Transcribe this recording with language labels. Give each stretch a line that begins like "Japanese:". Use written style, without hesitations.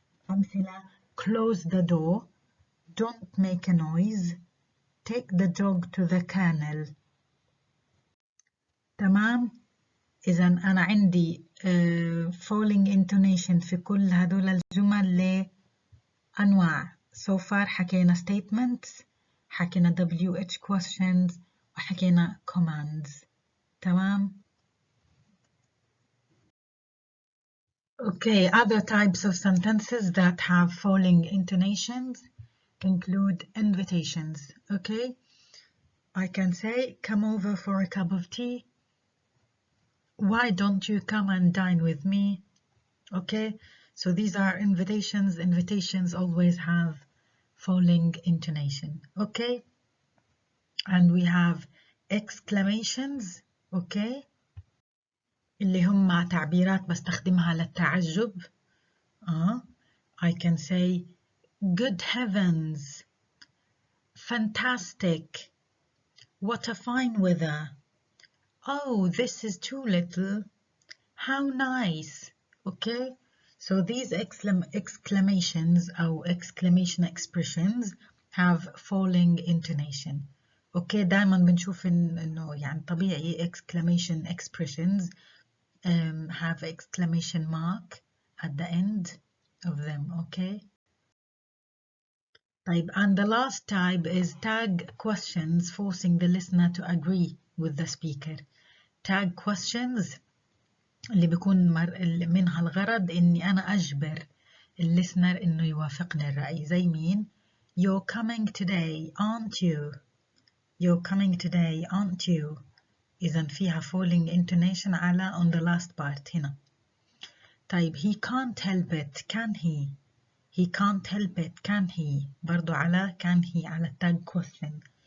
Arabic: أمثلة
English: close the door, don't make a noise, take the dog to the kennel.
Arabic: تمام. إذا أنا عندي
English: falling intonation
Arabic: في كل هدول الجمل لأنواع.
English: so far
Arabic: حكينا
English: statements، حكينا WH questions، وحكينا commands.
Arabic: تمام.
English: Okay, other types of sentences that have falling intonations include invitations. Okay, I can say, come over for a cup of tea. Why don't you come and dine with me? Okay, so these are invitations. Invitations always have falling intonation. Okay, and we have exclamations.
Arabic: Okay, اللي هم تعبيرات بستخدمها للتعجب.
English: I can say good heavens, fantastic, what a fine weather, oh this is too little, how nice. Okay, so these exclamations or exclamation expressions have falling intonation. Okay,
Arabic: دائما بنشوف انه يعني طبيعي
English: exclamation expressions have exclamation mark at the end of them. Okay, طيب, and the last type is tag questions forcing the listener to agree with the speaker. tag questions
Arabic: اللي بيكون منها الغرض إني أنا أجبر listener إنه يوافقني الرأي. زي مين؟
English: You're coming today, aren't you? You're coming today, aren't you?
Arabic: إذا فيها
English: falling intonation على on the last part
Arabic: هنا. طيب,
English: he can't help it, can he? he can't help it can he
Arabic: برضو على
English: can he على tag question.